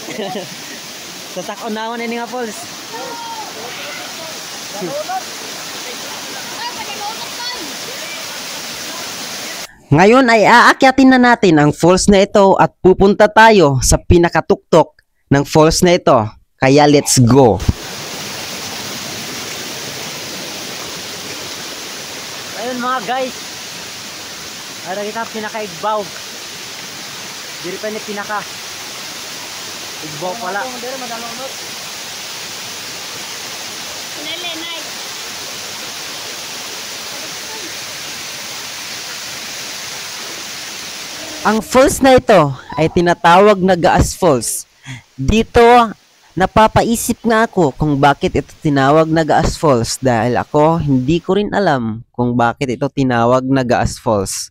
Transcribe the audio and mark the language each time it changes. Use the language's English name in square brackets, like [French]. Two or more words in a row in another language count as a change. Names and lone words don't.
[Waray] Sa sakon naman ini nga falls. [Filipino] Ngayon ay aakyatin na natin ang falls na ito at pupunta tayo sa pinakatuktok ng falls na ito. Kaya [English] let's go! [Filipino] Ayun mga guys. [Waray] Ada kita pinaka-igbaw. Diri pa ni pinaka. Igbaw pala. [Filipino] Ang falls na ito ay tinatawag na Gaas Falls. Dito, napapaisip nga ako kung bakit ito tinawag na Gaas Falls dahil ako hindi ko rin alam kung bakit ito tinawag na Gaas Falls.